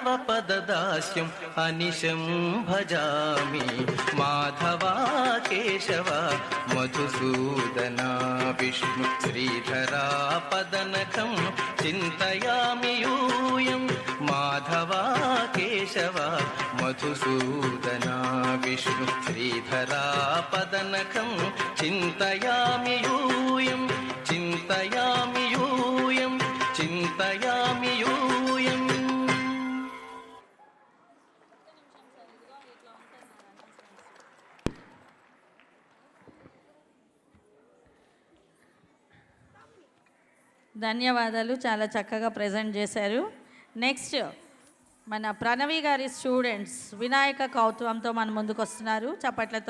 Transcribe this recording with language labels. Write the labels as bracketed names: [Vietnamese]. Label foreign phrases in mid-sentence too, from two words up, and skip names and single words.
[Sanskrit] पददास्यम् अनिशं भजामि माधवा केशव मधुसूदना विष्णु श्रीधरा पदनखं चिन्तयामि यूयं माधवा केशव मधुसूदना विष्णु श्रीधरा पदनखं चिन्तयामि यूयं चिन्तयामि यूयं चिन्तयामि यूयम् [Telugu] ధన్యవాదాలు, చాలా చక్కగా ప్రజెంట్ చేశారు. నెక్స్ట్ మన ప్రణవి గారి స్టూడెంట్స్ వినాయక కౌతుకంతో మన ముందుకు వస్తున్నారు.